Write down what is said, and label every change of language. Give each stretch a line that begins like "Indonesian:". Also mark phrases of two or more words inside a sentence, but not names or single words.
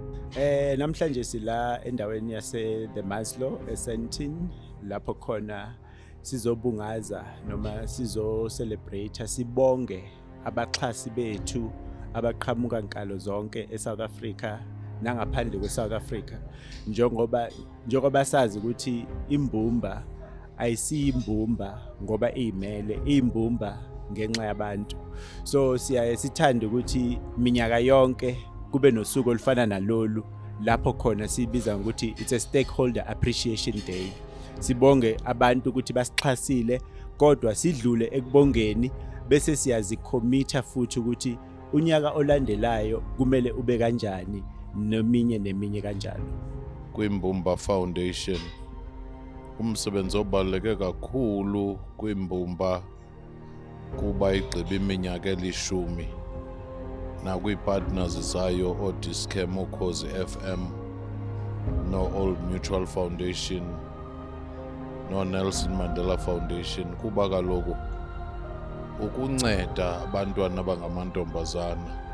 Zulu: Namhlanje sila endaweni yase the Maslow eSandton lapho khona sizobungaza noma sizo celebrate sibonge abaxhasi bethu abaqhamuka nkalo zonke eSouth Africa nangaphandle kweSouth Africa njengoba sazi ukuthi imbumba ayisiyimbumba ngoba imele imbumba ngenxa yabantu. So siyaye sithanda ukuthi iminyaka yonke kube nosuku olufana nalolu lapho khona sibiza ukuthi
English: it's a stakeholder appreciation day.
Zulu: Sibonge abantu ukuthi basixhasile kodwa sidlule ekubongeni bese siyazicommita futhi ukuthi unyaka olandelayo kumele ube kanjani neminye kanjalo.
Xhosa: we-Imbumba Foundation umsebenzi obaluleke kakhulu kwi-Imbumba kuba igqiba iminyaka elishumi nakwi-partners zayo oDiscam Ukhozi FM no Old Mutual Foundation no Nelson Mandela Foundation kuba kaloku ukunceda abantwana abangamantombazana